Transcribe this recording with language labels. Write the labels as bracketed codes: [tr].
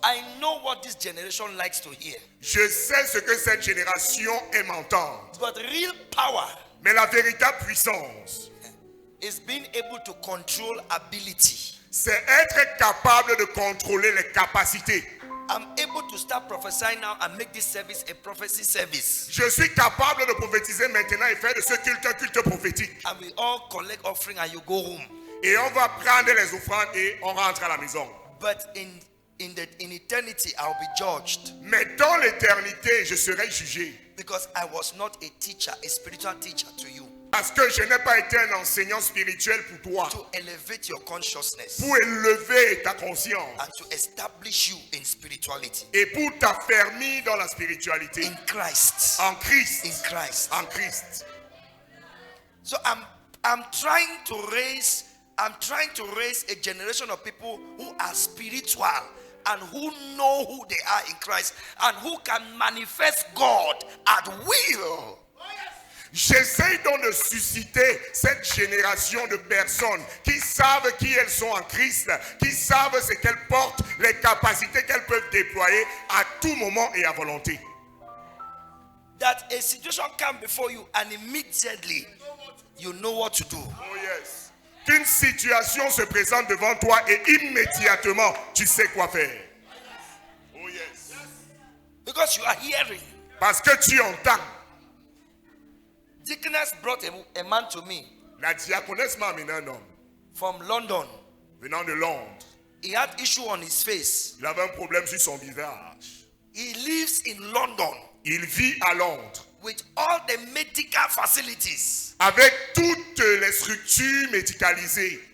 [en] I know what this generation likes to hear. [fr] Je sais ce que cette génération aime entendre. [en] But real power [fr] Mais la véritable puissance, [en] is being able to control ability. [fr] c'est être capable de contrôler les capacités. [en] I'm able to start prophesying now and make this service a prophecy service. [fr] Je suis capable de prophétiser maintenant et faire de ce culte un culte prophétique. [en] And we all collect offering and you go home. [fr] Et on va prendre les offrandes et on rentre à la maison. [en] But in eternity, I'll be judged. [fr] Mais dans l'éternité, je serai jugé. [en] Because I was not a teacher, a spiritual teacher to you. [fr] Parce que je n'ai pas été un enseignant spirituel pour toi. [en] To elevate your consciousness. [fr] Pour élever ta conscience. [en] And to establish you in spirituality. [fr] Et pour t'affermir dans la spiritualité. [en] In Christ. [fr] En Christ. [en] In Christ. [fr] En Christ. [en] So I'm trying to raise a generation of people who are spiritual and who know who they are in Christ and who can manifest God at will. [fr] J'essaie donc de susciter cette génération de personnes qui savent qui elles sont en Christ, qui savent ce qu'elles portent, les capacités qu'elles peuvent déployer à tout moment et à volonté. [en] That a situation comes before you and immediately you know what to do. Oh yes. [fr] Qu'une situation se présente devant toi et immédiatement tu sais quoi faire. [en] Oh yes. Because you are hearing. [fr] Parce que tu entends. [en] Deaconess brought a man to me. [fr] La diaconesse m'a amené un homme. [en] From London. [fr] Venant de Londres. [en] He had issue on his face. [fr] Il avait un problème sur son visage. [en] He lives in London. [fr] Il vit à Londres. [en] With all the medical facilities. [fr] Avec toutes les structures médicalisées.